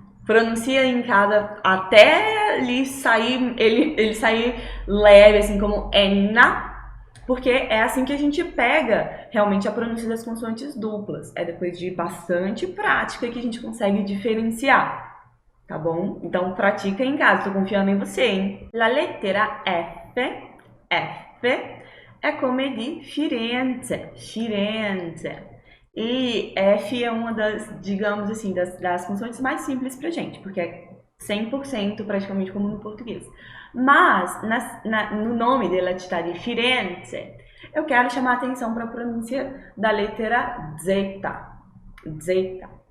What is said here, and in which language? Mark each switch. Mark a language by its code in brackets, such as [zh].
[pt] Pronuncia em casa até ele sair leve, assim como enna, porque é assim que a gente pega realmente a pronúncia das consoantes duplas. É depois de bastante prática que a gente consegue diferenciar, tá bom? Então pratica em casa, tô confiando em você, hein? [it] La lettera F é come di Firenze, Firenze. [pt] E F é uma das, digamos assim, das consoantes mais simples pra gente, porque é 100% praticamente como no português. Mas, no nome [it] della città di Firenze, [pt] eu quero chamar a atenção para a pronúncia da letra Z. Z.